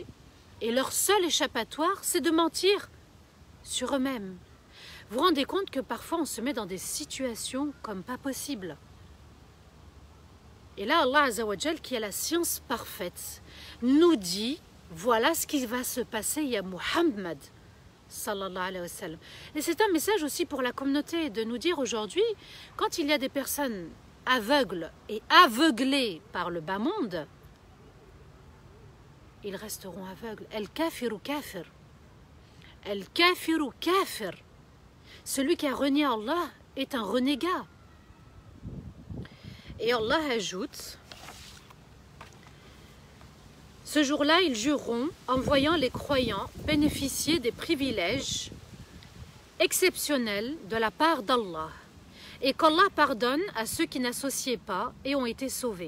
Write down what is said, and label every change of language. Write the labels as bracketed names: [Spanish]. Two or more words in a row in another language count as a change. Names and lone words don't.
[French] Et leur seul échappatoire, c'est de mentir sur eux-mêmes. Vous vous rendez compte que parfois on se met dans des situations comme pas possible. Et là, [Arabic] الله عز وجل, [French] qui a la science parfaite, nous dit, voilà ce qui va se passer, [Arabic] يا محمد صلى الله عليه وسلم. [French] Et c'est un message aussi pour la communauté, de nous dire aujourd'hui, quand il y a des personnes aveugles et aveuglées par le bas monde, ils resteront aveugles. [Arabic] الكافر كافر. الكافر كافر. [French] Celui qui a renié Allah est un renégat. Et Allah ajoute, ce jour-là, ils jureront en voyant les croyants bénéficier des privilèges exceptionnels de la part d'Allah et qu'Allah pardonne à ceux qui n'associaient pas et ont été sauvés.